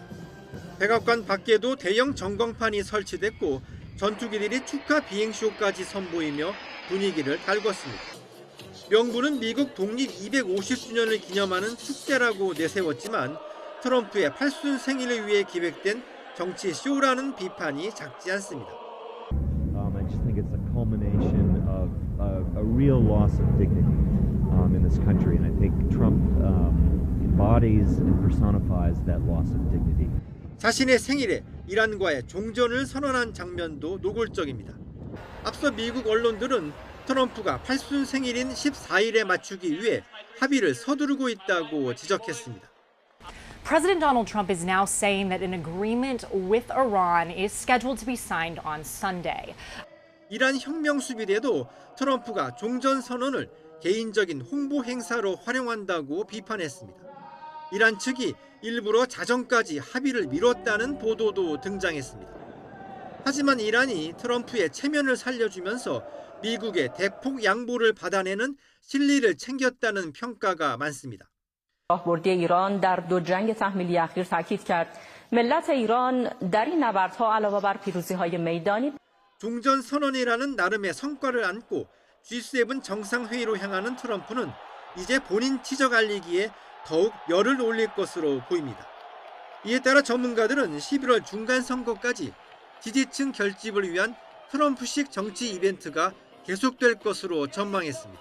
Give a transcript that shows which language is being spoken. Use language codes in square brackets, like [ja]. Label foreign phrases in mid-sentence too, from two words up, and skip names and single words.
[ko] 백악관 밖에도 대형 전광판이 설치됐고 전투기들이 축하 비행쇼까지 선보이며 분위기를 달궜습니다. 명분은 미국 독립 250주년을 기념하는 축제라고 내세웠지만 트럼프의 8순 생일을 위해 기획된 정치 쇼라는 비판이 작지 않습니다. [en] I just think it's a culmination of a real loss of dignity in this country, and I think Trump embodies and personifies that loss of dignity. [ko] 자신의 생일에 이란과의 종전을 선언한 장면도 노골적입니다. 앞서 미국 언론들은 트럼프가 8순 생일인 14일에 맞추기 위해 합의를 서두르고 있다고 지적했습니다. [en] President Donald Trump is now saying that an agreement with Iran is scheduled to be signed on Sunday. [ko] 이란 혁명 수비대도 트럼프가 종전 선언을 개인적인 홍보 행사로 활용한다고 비판했습니다. 이란 측이 일부러 자정까지 합의를 미뤘다는 보도도 등장했습니다. 하지만 이란이 트럼프의 체면을 살려주면서 미국의 대폭 양보를 받아내는 실리를 챙겼다는 평가가 많습니다. [fa] راهبردی ایران در دو جنگ تحمیلی اخیر تاکید کرد ملت ایران در این نبردها علاوه بر پیروزی‌های میدانی [ko] 종전 선언이라는 나름의 성과를 안고 G7 정상회의로 향하는 트럼프는 이제 본인 지적 알리기에 더욱 열을 올릴 것으로 보입니다. 이에 따라 전문가들은 11월 중간 선거까지 지지층 결집을 위한 트럼프식 정치 이벤트가 계속될 것으로 전망했습니다.